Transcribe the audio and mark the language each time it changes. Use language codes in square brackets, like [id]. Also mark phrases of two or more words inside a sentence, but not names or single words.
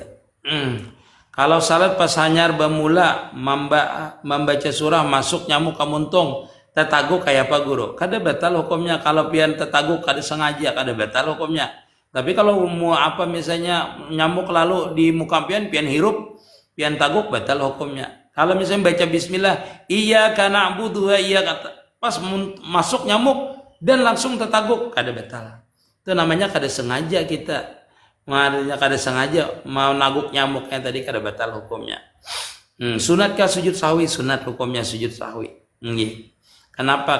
[bjn] Kalau salat pas hanyar bamula membaca surah masuk nyamuk kamuntung tetaguk kayak apa guru? Kada batal hukumnya. Kalau pian tetaguk kada sengaja kada batal hukumnya. Tapi kalau mau apa misalnya nyamuk lalu di muka pian hirup pian taguk batal hukumnya. Kalau misalnya baca [ar] bismillah iyyaka na'budu wa iyyaka [bjn] pas masuk nyamuk dan langsung tetaguk kada batal. Itu namanya kada sengaja kita. Makanya kada sengaja mau naguk nyamuk yang tadi kada batal hukumnya. Sunatkah sujud sahwi? Sunat hukumnya sujud sahwi. Kenapa?